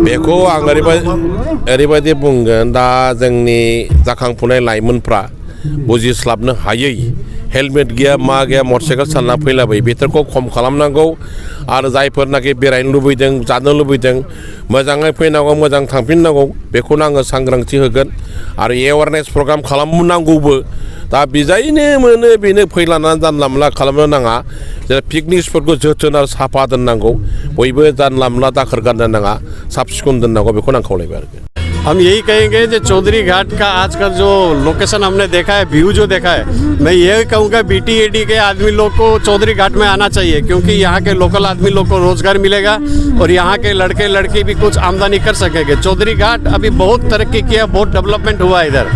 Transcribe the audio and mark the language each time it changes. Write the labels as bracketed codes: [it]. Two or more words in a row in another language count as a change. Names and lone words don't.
[brx] बेखौ आं ओरैबायदि बुंगोन दा जोंनि जाखांफुनाय लाइमोनफ्रा बुजिस्लाबनो हायै हेलमेट गैया मा गैया मटरसाइकेल सालना फैलाबायो बेफोरखौ खम खालामनांगौ आरो जायफोरनाखि बेरायनो लुबैदों जानो लुबैदों मोजाङै फैनांगौ मोजां थांफिननांगौ बेखौनो आङो सांग्रांथि होगोन आरो [en] awareness program [brx] खालामनांगौबो। दा बिजायनो मोनो बेनो फैलानानै जानला मोनला खालामनो नाङा जे पिकनिक स्पटखौ जोथोन आरो साफा दोननांगौ बयबो जानला मोनला दाखोर गारनो नाङा साब सिखोन दोननांगौ बेखौनो आं खावलायबाय आरो। [hi] हम यही कहेंगे जो चौधरी घाट का आज का जो लोकेशन हमने देखा है, व्यू जो देखा है, मैं यही कहूँगा BTAD के आदमी लोग को चौधरी घाट में आना चाहिए, क्योंकि यहाँ के लोकल आदमी लोग को रोजगार मिलेगा और यहाँ के लड़के लड़की भी कुछ आमदनी कर सकेंगे। चौधरी घाट अभी बहुत तरक्की किया, बहुत डेवलपमेंट हुआ है इधर।